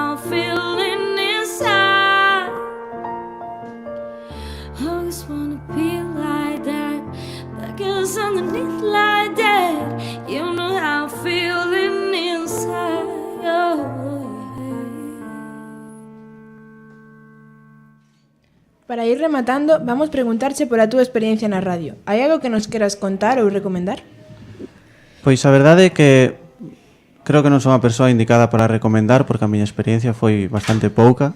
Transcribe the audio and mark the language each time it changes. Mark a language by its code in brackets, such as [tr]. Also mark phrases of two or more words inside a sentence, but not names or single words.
[en] feeling inside. Always wanna be like that, like it's underneath like that. You know how I'm feeling inside. Oh, yeah. [gl] Para ir rematando, vamos preguntarche pola túa experiencia na radio. Hai algo que nos queras contar ou recomendar? Pois a verdade é que creo que non son a persoa indicada para recomendar, porque a miña experiencia foi bastante pouca.